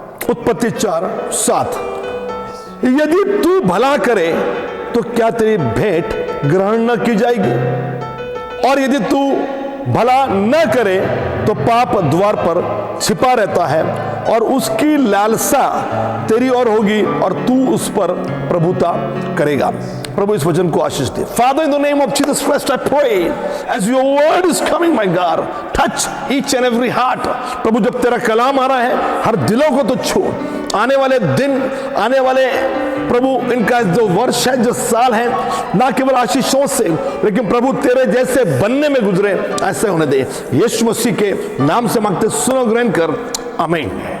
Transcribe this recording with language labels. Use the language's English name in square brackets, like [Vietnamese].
[Hindi] उत्पत्ति 4 7। यदि तू भला करे तो क्या तेरी भेंट ग्रहण न की जाएगी, और यदि तू भला न करे तो पाप द्वार पर छिपा रहता है और उसकी लालसा तेरी ओर होगी और तू उस पर प्रभुता करेगा। प्रभु इस वचन को आशीष दे। [English] Father, in the name of Jesus Christ, I pray as your word is coming, my God, touch each and every heart. [Hindi] प्रभु जब तेरा कलाम आ रहा है, हर दिलों को तो छू। आने वाले दिन, आने वाले प्रभु इनका जो वर्ष है, जो साल है, ना केवल आशीषों से लेकिन प्रभु तेरे जैसे बनने में गुजरे, ऐसे होने दे। यीशु मसीह के नाम से मांगते, सुनो, ग्रहण कर, आमीन।